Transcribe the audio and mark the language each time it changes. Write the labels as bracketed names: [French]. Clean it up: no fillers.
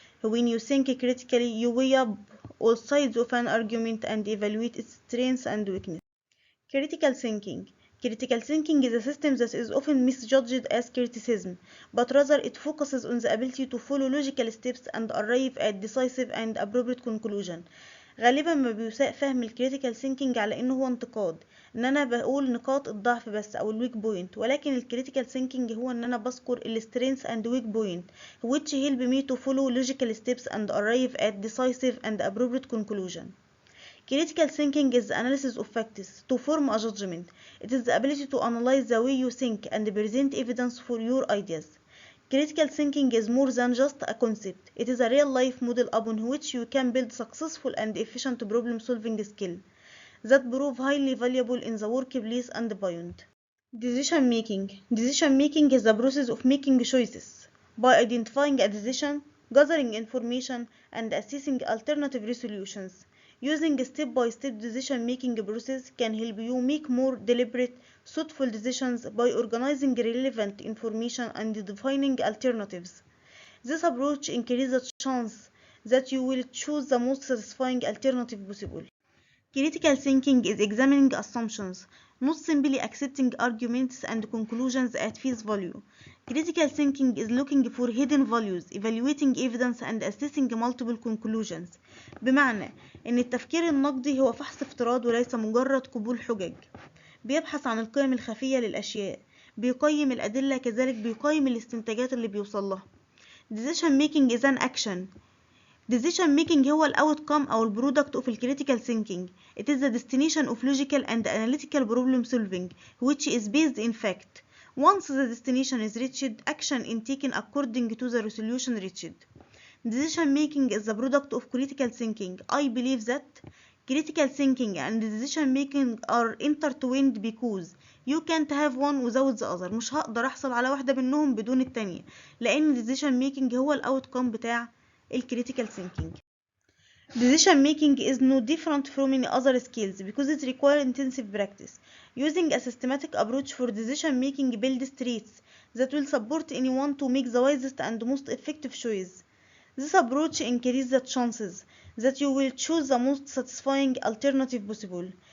[English] When you think critically, you weigh up all sides of an argument and evaluate its strengths and weaknesses. Critical thinking. Critical thinking is a system that is often misjudged as criticism, but rather it focuses on the ability to follow logical steps and arrive at decisive and appropriate conclusion. [Arabic] غالبا ما بيساء فهم الكريتيكال ثينكينج على انه هو انتقاد، ان انا بقول نقاط الضعف بس او الويك بوينت، ولكن الكريتيكال ثينكينج هو ان انا بذكر السترينث [English] and weak point which help me to follow logical steps and arrive at decisive and appropriate conclusion. Critical thinking is the analysis of facts to form a judgment. It is the ability to analyze the way you think and present evidence for your ideas. Critical thinking is more than just a concept. It is a real-life model upon which you can build successful and efficient problem-solving skills that prove highly valuable in the workplace and beyond. Decision making. Decision making is the process of making choices. By identifying a decision, gathering information, and assessing alternative resolutions. Using a step-by-step decision-making process can help you make more deliberate, thoughtful decisions by organizing relevant information and defining alternatives. This approach increases the chance that you will choose the most satisfying alternative possible. Critical thinking is examining assumptions, not simply accepting arguments and conclusions at face value. Critical thinking is looking for hidden values, evaluating evidence and assessing multiple conclusions. [Arabic] بمعنى إن التفكير النقدي هو فحص افتراض وليس مجرد قبول حجج. بيبحث عن القيم الخفية للأشياء، بيقيم الأدلة، كذلك بيقيم الاستنتاجات اللي بيوصلها. [English] Decision making is an action. Decision making [Arabic] هو ال [English] outcome أو ال product of critical thinking. It is the destination of logical and analytical problem solving, which is based in fact. Once the destination is reached, action is taken according to the resolution reached. Decision making is the product of critical thinking. I believe that critical thinking and decision making are intertwined because you can't have one without the other. [Arabic] مش هقدر أحصل على واحدة منهم بدون التانية، لأن decision making هو ال outcome بتاع الكريتيكال ثينكينج. [English] Decision making is no different from any other skills because it requires intensive practice. Using a systematic approach for decision making builds traits that will support anyone to make the wisest and most effective choice. This approach increases the chances that you will choose the most satisfying alternative possible.